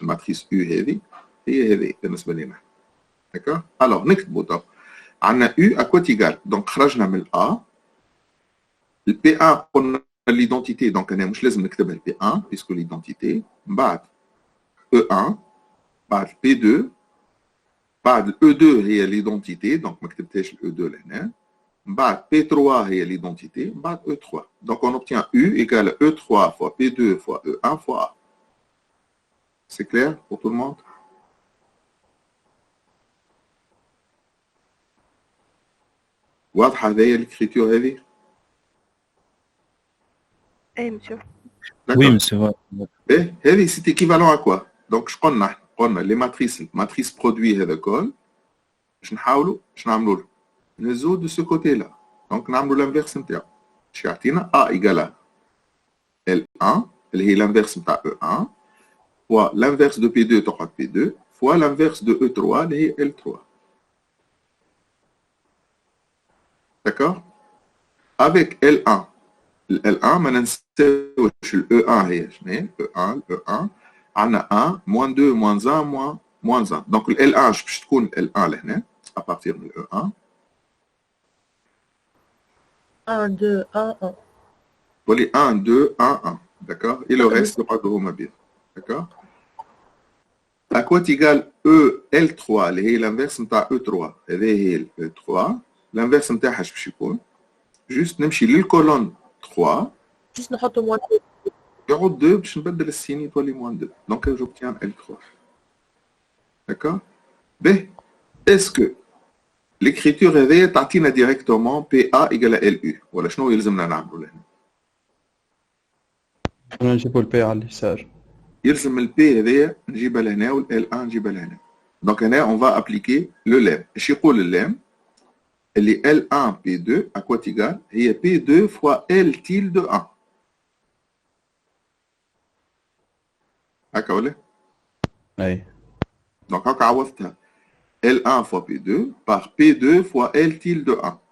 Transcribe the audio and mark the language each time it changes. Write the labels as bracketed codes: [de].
[fr] La matrice U heavy et heavy. D'accord? Alors, نكتبوا donc. On a U à quoi égal? Donc, خرجنا من A. Le P1, on a l'identité. Donc, on a [ar] مش لازم نكتبها [fr] le P1 puisque l'identité. بعد E1. بعد P2. [ar] بعد E2 هي l'identité donc ما كتبتهاش E2 لهنا. بعد P3 هي l'identité. بعد E3. [fr] Donc on obtient U égale E3 fois P2 fois E1 fois A. C'est clair pour tout le monde? [ar] واضحة هذه l'écriture هذه؟ ايه مسيو. [fr] Oui, monsieur. إيه هذه c'est équivalent à quoi? Donc je قلنا les matrices produit هذا كل [ar] باش نحاولوا باش نعملوا له نزود [fr] de ce côté là. Donc نعملوا l'inverse نتاعو. باش يعطينا A égale L1 اللي هي l'inverse نتاع E1 fois l'inverse de P2 تقعد P2 fois l'inverse de E3 اللي هي L3. D'accord? Avec L1 L1 [ar] ما ننساوش ال E1 هي شنو هي؟ [fr] E1 عندنا 1 moins 2 moins 1 moins 1. [ar] Donc ال L1 باش تكون L1 لهنا à partir de E1. 1, 2, 1, 1. ولي 1 2 1 1. D'accord? Et le reste يقعدوا هما بيه. [fr] D'accord? [ar] À quoi égale E L3 اللي هي l'inverse نتاع E3 هذه هي ال E3 l'inverse نتاعها اش باش يكون؟ جوست نمشي للكولون 3 [fr] Juste نحط moins 2. [ar] يعود 2 باش نبدل السيني تولي موان 2 دونك j'obtiens L3. [fr] D'accord? B. Est-ce que l'écriture هذه [ar] تعطينا directement [fr] PA égale LU [ar] ولا شنو يلزمنا نعملوا لهنا؟ نجيبوا البي على اليسار. يلزم ال P هذه نجيبها لهنا وال L1 نجيبها لهنا. دونك هنا [fr] on va appliquer le lemme. [ar] اش يقول اللام؟ اللي L1 P2 à quoi égale هي P2 fois L tilde 1. هكا ولا؟ أي. دونك هكا عوضتها L1 fois P2 par P2 fois L tilde 1.